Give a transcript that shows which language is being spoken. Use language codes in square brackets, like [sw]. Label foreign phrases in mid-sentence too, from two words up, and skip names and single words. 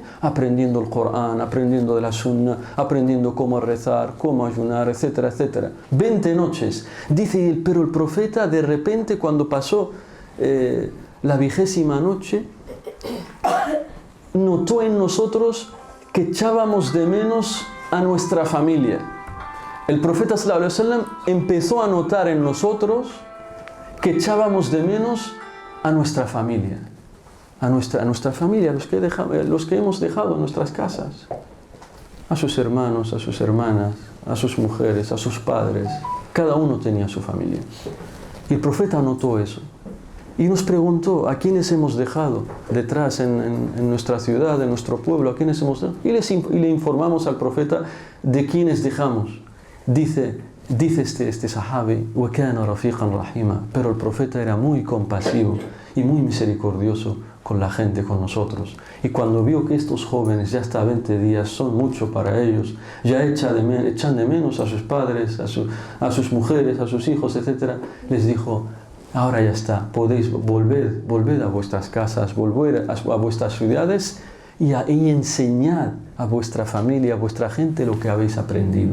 [es] Aprendiendo el Corán, aprendiendo de la Sunna, aprendiendo cómo rezar, cómo ayunar, etcétera, etcétera. 20 noches. Dice, pero el profeta de repente cuando pasó la 20ª noche, notó en nosotros que echábamos de menos a nuestra familia. El profeta [ar] صلى الله عليه وسلم [es] empezó a notar en nosotros que echábamos de menos a nuestra familia, a nuestra familia, los que hemos dejado en nuestras casas, a sus hermanos, a sus hermanas, a sus mujeres, a sus padres. Cada uno tenía su familia. Y el profeta notó eso. Y nos preguntó, ¿a quiénes hemos dejado detrás en nuestra ciudad, en nuestro pueblo? ¿A quiénes hemos dejado? Y le informamos al profeta de quiénes dejamos. Dice este sahabi, [ar] وَكَانَ رَفِيقًا رَحِيمًا, [es] pero el profeta era muy compasivo y muy misericordioso con la gente, con nosotros. Y cuando vio que estos jóvenes ya hasta 20 días son mucho para ellos, ya echan de menos a sus padres, a sus mujeres, a sus hijos, etc., les dijo, ahora ya está, podéis volver a vuestras casas, volver a vuestras ciudades y enseñad a vuestra familia, a vuestra gente lo que habéis aprendido.